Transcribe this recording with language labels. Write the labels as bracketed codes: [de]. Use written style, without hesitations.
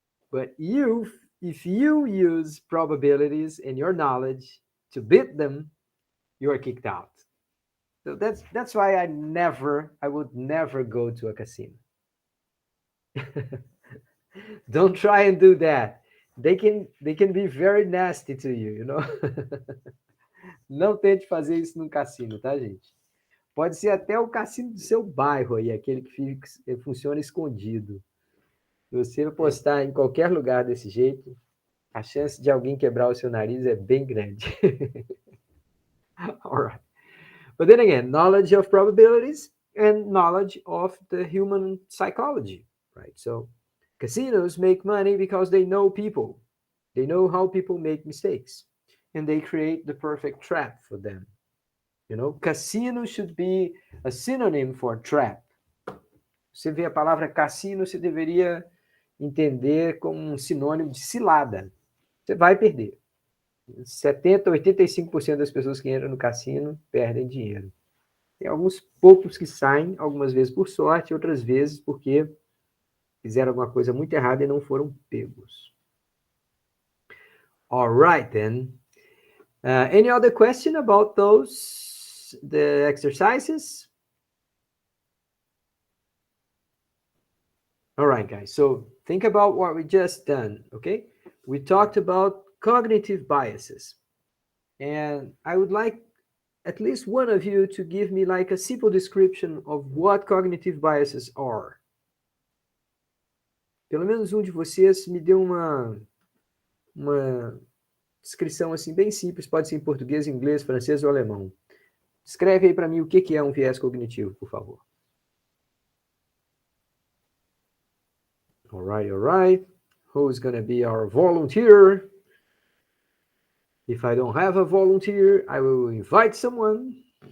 [en] But if you use probabilities and your knowledge to beat them, you are kicked out. So that's why I would never go to a casino. Don't try and do that. They can be very nasty to you. [pt] Não tente fazer isso num cassino, tá, gente? Pode ser até o cassino do seu bairro aí, aquele que funciona escondido. Se você postar em qualquer lugar desse jeito, A chance de alguém quebrar o seu nariz é bem grande. [en] All right. But then again, knowledge of probabilities and knowledge of the human psychology, right? So casinos make money because they know people. They know how people make mistakes and they create the perfect trap for them. You know, casino should be a synonym for trap. [pt] Você vê a palavra cassino, você deveria entender como um sinônimo de cilada. Você vai perder. 70, 85% das pessoas que entram no cassino perdem dinheiro. Tem alguns poucos que saem, algumas vezes por sorte, outras vezes porque fizeram alguma coisa muito errada e não foram pegos. [en] All right, then. Any other question about the exercises? All right, guys. So think about what we just done, okay? We talked about cognitive biases. And I would like at least one of you to give me like a simple description of what cognitive biases are. [pt] Pelo menos um de vocês me deu uma descrição assim bem simples, pode ser em português, inglês, francês ou alemão. Escreve aí para mim o que é um viés cognitivo, por favor. [en] All right. Who's going to be our volunteer? If I don't have a volunteer, I will invite someone.